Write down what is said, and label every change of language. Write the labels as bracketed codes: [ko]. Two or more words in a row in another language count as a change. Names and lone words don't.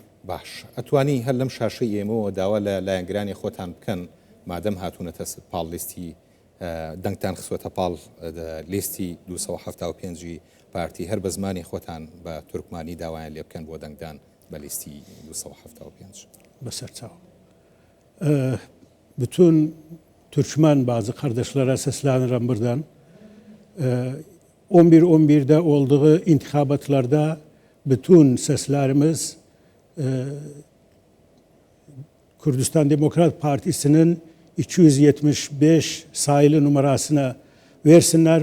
[ckb] باش ئەتوانی هەر لەم شاشەی ئێمەوە داوا لە لایەنگرانی خۆتان بکەن مادەم هاتوونەتە پاڵ لیستی دەنگتان خسوەتە پاڵ لیستی 275 پارتی هەر بە زمانی خۆتان بە تورکمانی داوایان لێ بکەن بۆ دەنگدان بە لیستی 275 بەسەر چاو [tr] bütün Türkmen bazı kardeşlere seslenirem buradan. 11-11'de olduğu intikabatlarda bütün seslerimiz Kürdistan Demokrat Partisi'nin 275 sayılı numarasına versinler.